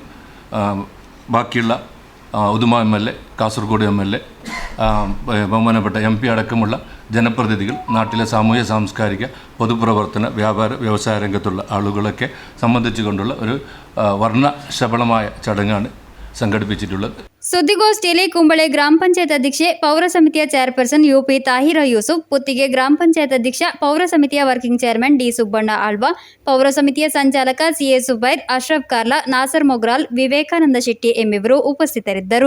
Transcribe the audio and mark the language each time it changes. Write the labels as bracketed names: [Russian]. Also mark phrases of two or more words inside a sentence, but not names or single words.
[Malayalam] ബാക്കിയുള്ള ഉദുമ MLA, കാസർഗോഡ് MLA, ബഹുമാനപ്പെട്ട MP അടക്കമുള്ള ജനപ്രതിനിധികൾ, നാട്ടിലെ സാമൂഹ്യ സാംസ്കാരിക പൊതുപ്രവർത്തന വ്യാപാര വ്യവസായ രംഗത്തുള്ള ആളുകളൊക്കെ സംബന്ധിച്ചുകൊണ്ടുള്ള ഒരു വർണ്ണശബളമായ ചടങ്ങാണ് സംഘടിപ്പിച്ചിട്ടുള്ളത്. [Kannada] ಸುದ್ದಿಗೋಷ್ಠಿಯಲ್ಲಿ ಕುಂಬಳೆ ಗ್ರಾಮ ಪಂಚಾಯತ್ ಅಧ್ಯಕ್ಷೆ, ಪೌರ ಸಮಿತಿಯ ಚೇರ್ಪರ್ಸನ್ UP ತಾಹಿರಾ ಯೂಸುಫ್, ಪುತ್ತಿಗೆ ಗ್ರಾಮ ಪಂಚಾಯತ್ ಅಧ್ಯಕ್ಷ, ಪೌರ ಸಮಿತಿಯ [English] Working Chairman [Kannada] D ಸುಬ್ಬಣ್ಣ ಆಳ್ವ, ಪೌರ ಸಮಿತಿಯ ಸಂಚಾಲಕ CA ಸುಬೈರ್, ಅಶ್ರಫ್ ಕಾರ್ಲಾ, ನಾಸರ್ ಮೊಗ್ರಾಲ್, ವಿವೇಕಾನಂದ ಶೆಟ್ಟಿ ಎಂಬಿವರು ಉಪಸ್ಥಿತರಿದ್ದರು.